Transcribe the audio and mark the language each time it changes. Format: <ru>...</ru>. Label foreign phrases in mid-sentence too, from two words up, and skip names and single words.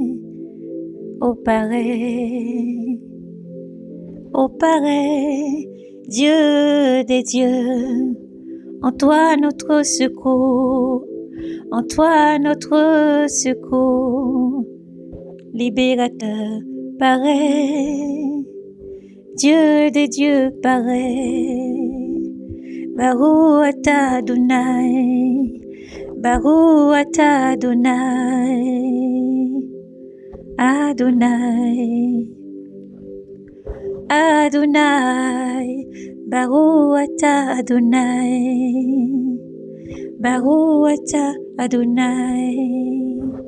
<fr>ô pareil, ô pareil, Dieu des dieux, en toi notre secours, en toi notre secours, libérateur pareil, Dieu des dieux pareil,</fr> <he>ברוך אתה אדוני, ברוך אתה אדוני, אדוני, אדוני, ברוך אתה אדוני, ברוך אתה אדוני,</he>